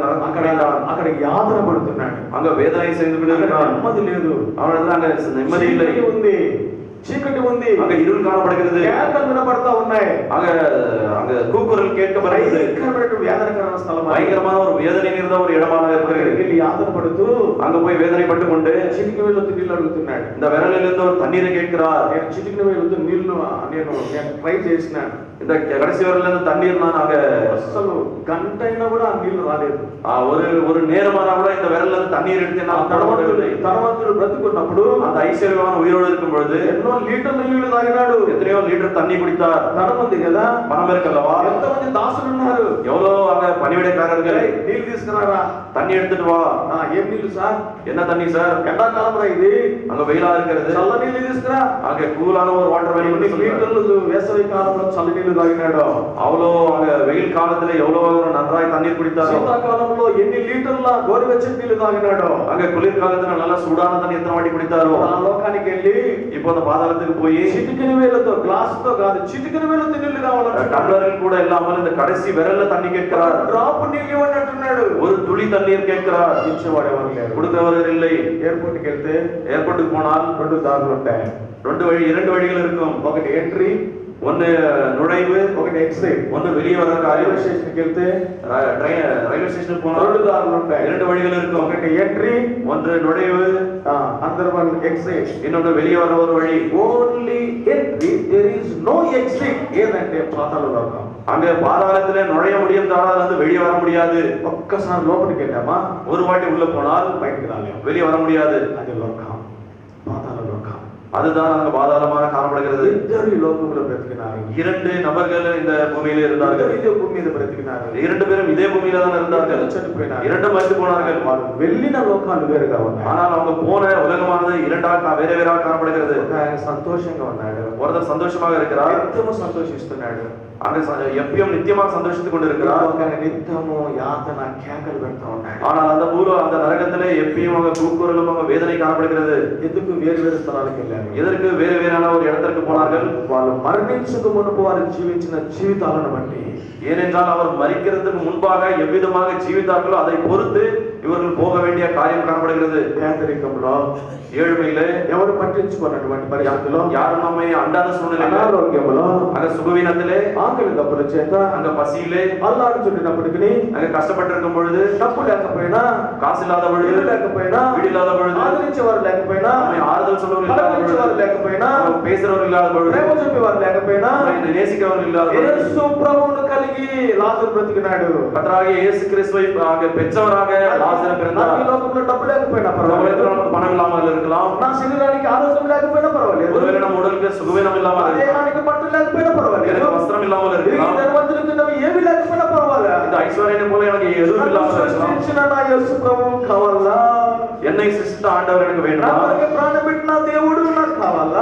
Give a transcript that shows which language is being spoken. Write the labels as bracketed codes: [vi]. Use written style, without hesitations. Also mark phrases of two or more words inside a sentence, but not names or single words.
[te] అక్కడ యాతన పడుతున్నాడు. [ta] அங்க வேதனை செய்து கொண்டிருக்கிறான். [te] నెమ్మది లేదు, [ta] அவனிடத்துல அங்க நிம்மதி இல்லை, [te] ఉంది, చీకటి ఉంది, [ta] அங்க இருள் காணப்படுகிறது, [te] కేకలు వినపడతా ఉన్నాయి, [ta] அங்க அங்க கூக்குரல் கேட்கப்படுகிறது. [te] వేదనకరమైన స్థలం, [ta] பயங்கரமான ஒரு வேதனை இருந்த ஒரு இடமாக இருக்கிறது. [te] వెళ్ళి యాతన పడుతూ [ta] அங்க போய் வேதனைப்பட்டு கொண்டு [te] చిటికి వేలుతో నీళ్ళు అడుగుతున్నాడు. [ta] இந்த விரலில் இருந்து ஒரு தண்ணீரை கேட்கிறார். [te] నేను చిటికిన వేలుతో నీళ్లు నేను ట్రై చేసినాను. [ta] இந்த கடைசி விரலில் இருந்து தண்ணீர் நான் அங்க [te] అసలు గంట అయినా కూడా ఆ నీళ్లు రాలేదు. [ta] ஒரு நேரமான கூட இந்த விரல்ல இருந்து தண்ணீர் எடுத்து நான் [te] ధనవంతుడు బ్రతుకున్నప్పుడు [ta] அந்த ஐஸ்வர்யவான் உயிரோடு இருக்கும் பொழுது [te] ఎన్నో లీటర్ల నీళ్లు తాగినాడు. [ta] எத்தனையோ லிட்டர் தண்ணி குடித்தார். [te] ధనం ఉంది కదా, [ta] பணம் இருக்கல்லவா, [te] ఎంతమంది దాసులు ఉన్నారు, [ta] எவ்வளவு அங்க பணிவிடைக்காரர்கள். [te] నీళ్లు తీసుకురారా, [ta] தண்ணி எடுத்துட்டு வா. [te] ఏం నీళ్లు సార్, [ta] என்ன தண்ணி சார், [te] ఎండాకాలం రా ఇది, [ta] அங்க வெயிலா இருக்கிறது, [te] చల్ల నీళ్లు తీసుకురా. [ta] அங்க கூலான ஒரு வாட்டர் [te] ఎన్ని లీటర్లు వేసవి కాలంలో చల్ల నీళ్లు తాగినాడు. [ta] அவ்வளோ அங்க வெயில் காலத்துல எவ்வளவு நன்றாய் தண்ணீர் குடித்தாரோ, [te] శీతాకాలంలో ఎన్ని లీటర్ల గోరువెచ్చని నీళ్లు తాగినాడు. [ta] அங்க குளிர் காலத்துல நல்ல சூடான தண்ணி எத்தனை வாட்டி குடித்தாரோ. [te] ఆ లోకానికి వెళ్ళి [ta] இப்போ அந்த பாதாளத்துக்கு போய் [te] చిటికిన వేలతో, గ్లాస్ తో కాదు, చిటికిన వేలతో నీళ్లు కావాలంటే [ta] டம்ளரில் கூட இல்லாமல் இந்த கடைசி விரல்ல தண்ணி கேட்கிறார். [te] డ్రాప్ నీళ్లు ఇవ్వండి అంటున్నాడు. [ta] ஒரு துளி தண்ணீர் கேட்கிறார். [te] ఇచ్చేవాడు ఎవరు లేరు. [ta] கொடுக்கிறவர்கள் இல்லை. [te] ఎయిర్పోర్ట్కి వెళ్తే [ta] ஏர்போர்ட்டுக்கு போனால் [te] రెండు దారులు ఉంటాయి. [ta] இரண்டு வழிகள் இருக்கும். [te] ఒకటి ఎంట్రీ, [ta] ஒன்னு நுழைவு, [te] ఒకటి ఎగ్జిట్. [ta] ஒன்னு வெளியே வர [te] రైల్వే [ta] காரியம். [te] స్టేషన్కి వెళ్తే [ta] ரயில்வே ஸ்டேஷனுக்கு போனால் [te] రెండు దారులు ఉంటాయి. [ta] இரண்டு வழிகள் இருக்கும். [te] ఒకటి ఎంట్రీ, [ta] ஒன்று நுழைவு, [en] another one exit. [ta] இன்னொன்று வெளியே வர ஒரு வழி. [en] only entry, there is no exit. [te] ఏదంటే పాతాళ లోకం. [ta] அங்க பாதாளத்துல நுழைய முடியும், தாராள வந்து வெளியே வர முடியாது. [te] ఒక్కసారి లోపలికి వెళ్ళామా [ta] ஒரு வாட்டி உள்ள போனால் [te] బయటికి రాలేము. [ta] வெளியே வர முடியாது. [te] అది లోకం, పాతాళ లోకం. [ta] அதுதான் அங்க பாதாளமாக காணப்படுகிறது. [te] ఇద్దరు ఈ లోకంలో బ్రతికినారు. [ta] இரண்டு நபர்கள் இந்த பூமியில இருந்தார்கள். [te] ఇదే భూమి మీద బ్రతికినారు. [ta] இரண்டு பேரும் இதே பூமியில தான் இருந்தார்கள். [te] చనిపోయినారు. [ta] இரண்டும் மரித்து போனார்கள். [te] వారు వెళ్ళిన లోకాలు వేరుగా ఉన్నాయి. [ta] ஆனால் அவங்க போன உலகமானது இரண்டாக வேறாக காணப்படுகிறது. [te] ఒక ఆయన సంతోషంగా ఉన్నాడు, [ta] ஒருத்தர் சந்தோஷமாக இருக்கிறார், [te] నిత్యము సంతోషిస్తున్నాడు. [ta] அங்க எப்பயும் நித்தியமாக சந்தோஷித்துக் கொண்டிருக்கிறார். [te] ఒక ఆయన నిత్యము యాతన కేకలు పెడతా ఉన్నాడు. [ta] ஆனால் அந்த நரகத்திலே எப்பயும் அவங்க கூக்குரலும் அவங்க வேதனை காணப்படுகிறது. [te] ఎందుకు వేరు వేరు స్థలాలకు వెళ్ళారు? [ta] எதற்கு வேறான ஒரு இடத்திற்கு போனார்கள்? [te] వాళ్ళు మరణించక మునుపు వారు జీవించిన జీవితాలను బట్టి, [ta] ஏனென்றால் அவர் மரிக்கிறதுக்கு முன்பாக எவ்விதமாக ஜீவித்தார்களோ அதை பொறுத்து இவர்கள் போக வேண்டிய காரியம் காணப்படுகிறது. [te] పేదరికంలో [ta] ஏழ்மையிலே [te] ఎవరు పట్టించుకున్నటువంటి పరిస్థితుల్లో, [ta] யாரும் நம்மை அண்டாத சூழ்நிலையில, [te] అనారోగ్యంలో, [ta] அங்க சுகவீனத்திலே, [te] ఆకలి దప్పుల చేత [ta] அங்க பசியிலே, [te] అల్లాడుచున్నప్పటికీ, [ta] அங்க కష్టపட்டிருக்கும் பொழுது, [te] డబ్బు లేకపోయినా, [ta] காசு இல்லாத பொழுது, [te] ఇల్లు లేకపోయినా, [ta] வீடு இல்லாத பொழுது, [te] ఆదరించేవారు లేకపోయినా, [ta] நம்மை ஆறுதல் சொல்றவர்கள் இல்லாத [te] పలకరించేవారు [ta] பொழுது, [te] లేకపోయినా, [ta] பேசுறவர்கள் இல்லாத பொழுது, [te] ప్రేమ చూపేవారు లేకపోయినా, [ta] நம்மை நேசிக்கிறவர்கள் இல்லாத பொழுது, [te] యేసు ప్రభువును కలిగి లాజరు బ్రతికినాడు. [ta] கர்த்தராகிய இயேசு கிறிஸ்துவை பெற்றவராக லாசரு பிறந்தார். [te] ఈ లోకంలో డబ్బు లేకపోయినా [ta] இந்த [te] పర్వాలేదు, [ta] உலகத்துல நமக்கு பணம் இல்லாமல் இருக்கலாம், [te] నా శరీరానికి ఆరోగ్యం లేకపోయినా పర్వాలేదు, [ta] ஒருவேளை நம்ம உடலுக்கு சுகவீனம் இல்லாமல் இருக்கலாம், [te] దేహానికి బట్టలు లేకపోయినా పర్వాలేదు, [ta] எனக்கு வஸ்திரம் ఇல்லாமல் [te] ఈ [ta] இருக்கலாம், [te] ధనవంతులకు ఏమీ లేకపోయినా పర్వాలేదు, [ta] இந்த ஐஸ்வர்யம் போல எனக்கு எதுவும் இல்லாமல் இருக்கலாம். [te] సృష్టించిన నా యేసు ప్రభువు కావాలా, [ta] என்னை சிருஷ்டித்த ஆண்டவர் எனக்கு [te] నా [ta] வேண்டுமா, [te] కొరకు ప్రాణం పెట్టిన దేవుడు నాకు కావాలా.